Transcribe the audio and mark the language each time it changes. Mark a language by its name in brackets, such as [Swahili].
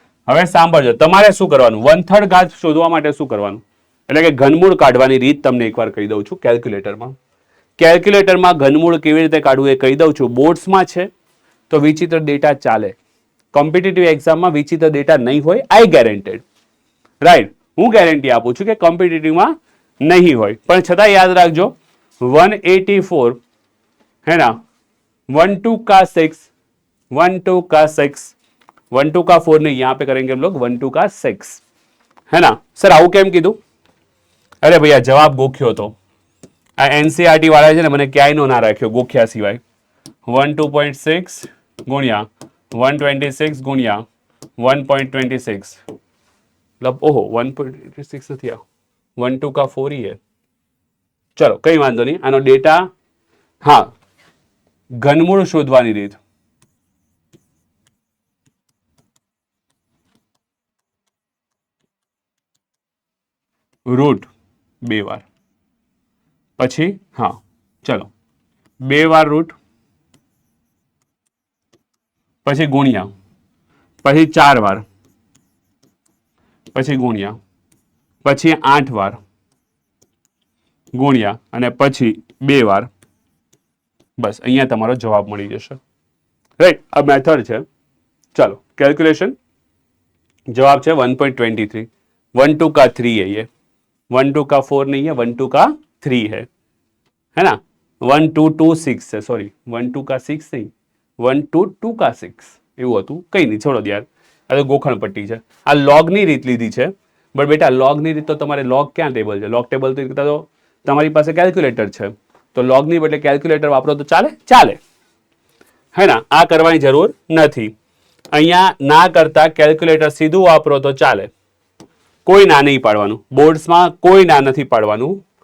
[Gujarati] હવે સાંભળજો, તમારે શું કરવાનું, 1/3 ઘાત શોધવા માટે શું કરવાનું, એટલે કે ઘનમૂળ કાઢવાની રીત તમને એકવાર કહી દઉં છું. કેલ્ક્યુલેટરમાં ઘનમૂળ કેવી રીતે કાઢવું એ કહી દઉં છું. બોર્ડ્સમાં છે તો વિચિત્ર ડેટા ચાલે, કોમ્પિટિટિવ એક્ઝામમાં વિચિત્ર ડેટા નહીં હોય, આઈ ગેરેન્ટેડ. રાઈટ, હું ગેરંટી આપું છું કે કોમ્પિટિટિવમાં નહીં હોય, પણ છતાં યાદ રાખજો [Hindi] 184 है ना, 1 2 का 6 1 2 का 6 1 2 का 4 नहीं, यहाँ पे करेंगे हम लोग 1 2 का 6 है ना. [Gujarati] सर આવું કેમ કીધું? અરે ભૈયા જવાબ ગોખ્યો તો આ NCERT વાળા છે ને મને ક્યાંય નો ના રાખ્યો ગોખ્યા સિવાય. 1 2.6 ગુણ્યા 126 ગુણ્યા 1.26 [Hindi] मतलब ओहो [Gujarati] 1.26 નથી, આ 1 2 [Hindi] का 4 ही है. [Gujarati] ચલો કઈ વાંધો નહીં, આનો ડેટા. હા, ઘનમૂળ શોધવાની રીત. રૂટ 2 વાર, પછી હા ચલો 2 વાર રૂટ પછી ગુણ્યા, પછી 4 વાર, પછી ગુણ્યા, પછી 8 વાર, ગુણ્યા અને પછી 2 વાર. બસ અહીંયા તમારો જવાબ મળી જશે. રાઈટ, આ મેથડ છે. [Hindi] ચાલો कैलकुलेशन, जवाब है 1.23. 1 2 का 3 है ये, 1 2 का 4 नहीं है, 1 2 का 3 है ना. 1 2 2 6 है, सॉरी 1 2 का 6 नहीं, 1 2 2 का 6 [Gujarati] એવું હતું. કઈ નહીં, છોડો યાર, આ તો ગોખણ પટ્ટી છે. આ લોગની રીત લીધી છે, બટ બેટા લોગની રીત તો તમારે લોગ ક્યાં ટેબલ છે? લોગ ટેબલ તો તમારી પાસે કેલ્ક્યુલેટર છે, તો લોગની બદલે કેલ્ક્યુલેટર વાપરો તો ચાલે? ચાલે, હે ના. આ કરવાની જરૂર નથી. અહીંયા ના કરતા કેલ્ક્યુલેટર સીધું વાપરો તો ચાલે. કોઈ ના નહીં પાડવાનું, બોર્ડ્સમાં કોઈ ના નથી પાડવાનું.